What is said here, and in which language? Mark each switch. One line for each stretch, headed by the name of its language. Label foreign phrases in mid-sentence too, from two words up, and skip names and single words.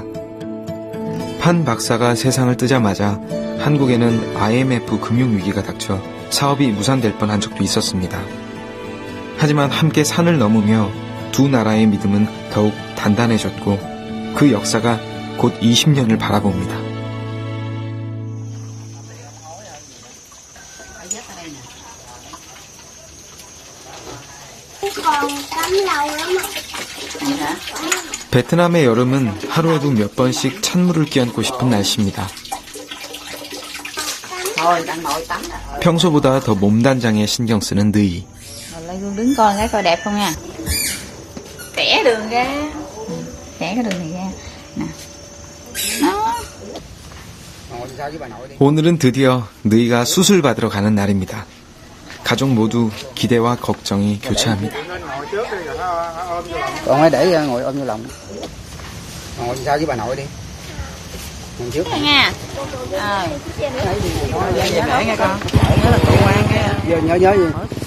Korean: 판 박사가 세상을 뜨자마자 한국에는 IMF 금융위기가 닥쳐 사업이 무산될 뻔한 적도 있었습니다. 하지만 함께 산을 넘으며 두 나라의 믿음은 더욱 단단해졌고 그 역사가 곧 20년을 바라봅니다.
Vietnamese: Còn tắm lâu lắm ạ.
Korean: 베트남의 여름은 하루에도 몇 번씩 찬물을 끼얹고 싶은 날씨입니다. 평소보다 더 몸단장에 신경 쓰는 느이.
Vietnamese: Lên gương đứng coi cái coi đẹp không nha. Tẻ đường ra. Tẻ cái đường này ra. Nè. Đó.
Korean: 오늘은 드디어 느이가 수술 받으러 가는 날입니다. 가족 모두 기대와 걱정이 교차합니다.
Vietnamese: Con hãy để ngồi ôm vô lòng. Ngồi sao với bà nội đi. Ngồi trước. Nha. Để nghe con. Nhớ là tụi ngoan nghe. Nhớ gì.